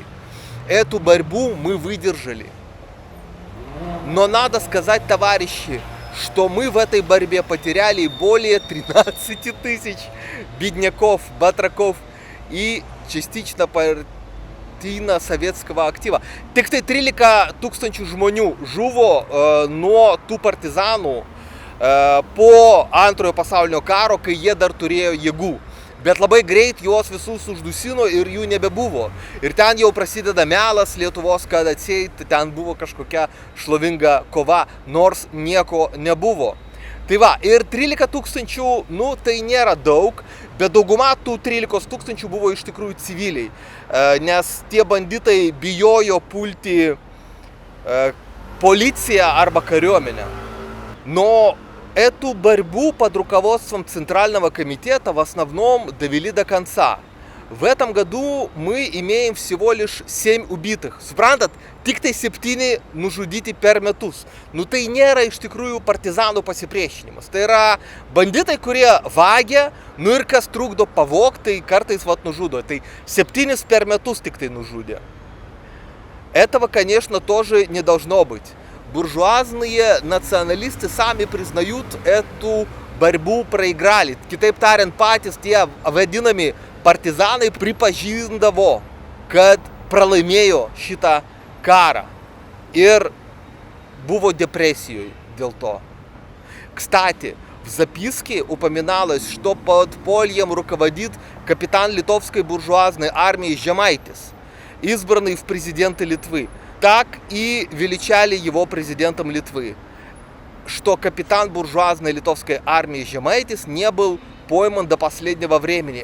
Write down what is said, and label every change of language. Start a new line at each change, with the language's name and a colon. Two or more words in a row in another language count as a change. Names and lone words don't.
Russian: Эту борьбу мы выдержали. Но надо сказать, товарищи, что мы в этой борьбе потеряли более 13 тысяч бедняков, батраков и частично партийно-советского актива.
Lithuanian: Tiktai 13 tūkstančių žmonių žuvo nuo tų partizanų po antrojo pasaulinio karo, kai jie dar turėjo jėgų. Bet labai greit juos visus uždusino ir jų nebebuvo. Ir ten jau prasideda melas Lietuvos, kad atseit ten buvo kažkokia šlovinga kova, nors nieko nebuvo. Tai va, ir 13 tūkstančių, nu tai nėra daug, bet dauguma tų 13 tūkstančių buvo iš tikrųjų civiliai, nes tie banditai bijojo pulti policiją arba kariuomenę.
Russian: Но эту борьбу под руководством Центрального комитета в основном довели до конца. В этом году мы имеем всего лишь 7 убитых.
Lithuanian: Suprantat, tik tai 7 nužudyti per metus. Nu tai nėra iš tikrųjų partizanų pasipriešinimas. Tai yra banditai, kurie vagia, nu ir kas trukdo pavogti, tai kartais vat nužudo. Tai 7 per metus tik tai nužudė.
Russian: Этого, конечно, тоже не должно быть. Буржуазные националисты сами признают эту борьбу проиграли.
Lithuanian: Kitaip tariant, patys tie vadinami partizanai pripažindavo, kad pralaimėjo šitą
Russian: карą. Ir buvo депрессией дел то. Кстати, в записке упоминалось, что подпольем руководит капитан литовской буржуазной армии Žemaitis, избранный в президенты Литвы. Так и величали его президентом Литвы, что капитан буржуазной литовской армии Žemaitis не был пойман до последнего времени.